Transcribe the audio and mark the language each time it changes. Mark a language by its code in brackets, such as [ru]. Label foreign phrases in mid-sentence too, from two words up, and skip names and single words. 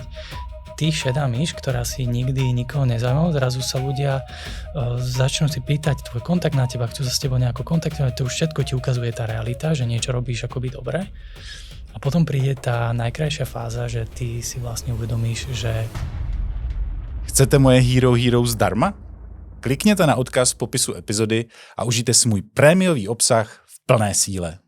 [sk] Ty šedá myš, ktorá si nikdy nikoho nezaujímala, zrazu sa ľudia začnú si pýtať tvoj kontakt na teba, chcú sa s tebou nejako kontaktovať, to už všetko ti ukazuje tá realita, že niečo robíš akoby dobre. A potom príde tá najkrajšia fáza, že ty si vlastne uvedomíš, že... [cs] Chcete moje Hero Heroes zdarma? Klikněte na odkaz v popisu epizody a užijte si můj prémiový obsah v plné síle.